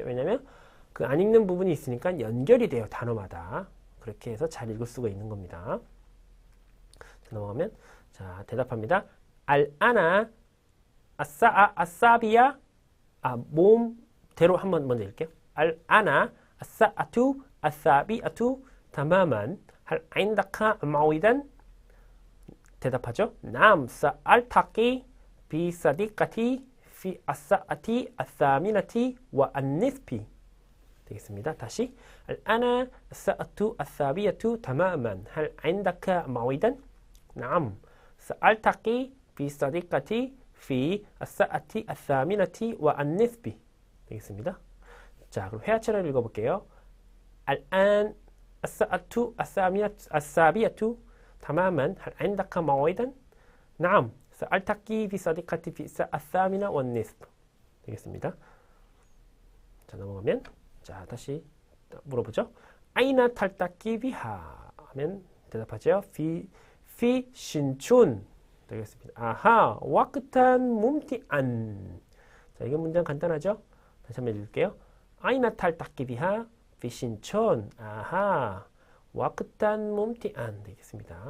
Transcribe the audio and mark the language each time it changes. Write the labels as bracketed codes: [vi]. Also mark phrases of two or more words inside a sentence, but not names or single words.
[ko] 왜냐하면 그 안 읽는 부분이 있으니까 연결이 돼요. 단어마다. 그렇게 해서 잘 읽을 수가 있는 겁니다. 자, 넘어가면 자, 대답합니다. [ar] الآن السابعة [ko] 모음대로 한번 먼저 읽을게요. [ar] الآن الساعة السابعة تماما هل عندك موعدا 대답하죠. نعم سألتقي بصديقتي في الساعة الثامنة والنصف 되겠습니다. 다시 الآن الساعة السابعة تماما هل عندك موعدا نعم سألتقي بصديقتي في الساعة الثامنة والنصف 되겠습니다. [ko] 자, 그럼 회화처럼 읽어볼게요. [ar] الآن الساعة السابعة تماما هل عندك موعدا نعم سألتقي بصديقتي في الساعة الثامنة والنصف 되겠습니다. [ko] 자, 넘어가면 자, 다시 물어보죠. [ar] أين تلتقي بها [ko] 하면 대답하죠. في 신촌 되겠습니다. 아하, [ar] وقتا ممتعا. [ko] 자, 이게 문장 간단하죠? 다시 한번 읽을게요. [ar] أين تلتقي بها في 신촌. 아하, وقتا ممتعا 되겠습니다.